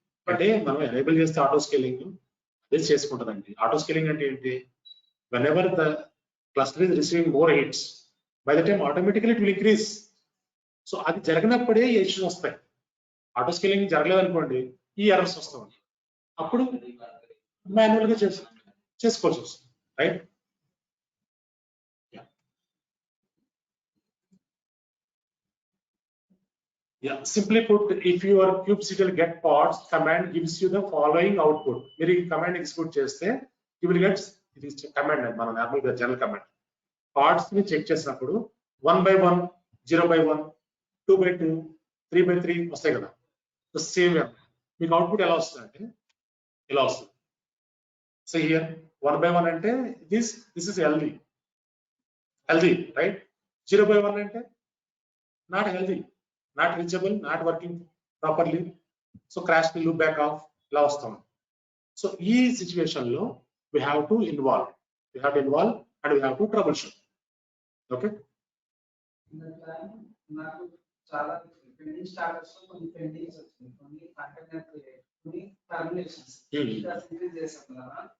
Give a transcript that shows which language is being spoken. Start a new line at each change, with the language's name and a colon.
Telugu: అంటే మనం ఎనేబుల్ చేస్తే ఆటో స్కేలింగ్ అదే చేసుకుంటుందండి. ఆటో స్కేలింగ్ అంటే ఏంటి,
English: whenever the cluster is receiving more hits, by the time automatically it will increase.
Telugu: So అది జరిగినప్పుడే ఈ ఇష్యూస్ వస్తాయి. ఆటో స్కేలింగ్ జరగలేదు అనుకోండి ఈ ఎర్రర్స్ వస్తాయి. అప్పుడు మాన్యువల్ గా చేసుకోవాల్సి వస్తుంది, right?
English: Yeah, simply put, if your kubectl get pods command gives you the following output.
Telugu: మీరు ఈ కమాండ్ ఎగ్జిక్యూట్ చేస్తే
English: you will get
Telugu: ఇది కమాండ్ అండి, మన నార్మల్ గా జనరల్ కమాండ్. పార్ట్స్ ని చెక్ చేసినప్పుడు 1 by 1, 0 by 1, 2 by 2, 3 by 3 వస్తాయి కదా. సో సేమ్ మీకు అవుట్పుట్ ఎలా వస్తుంది అంటే ఇలా వస్తుంది.
English: So here 1 by 1 అంటే this is healthy, right? 0 by 1 అంటే not healthy, not reachable, not working properly.
Telugu: So crash ని లూప్ బ్యాక్ ఆఫ్ ఇలా వస్తాం. సో ఈ సిచ్యువేషన్ లో
English: we have to involve and we have to troubleshoot. Okay,
Telugu: నాకు చాలా pending status కొన్ని pendings వచ్చినాయి, కొన్ని కంటైనర్ కొన్ని టర్మినేషన్స్ ఇంకా సింక్రీజ్ చేసాం కదా.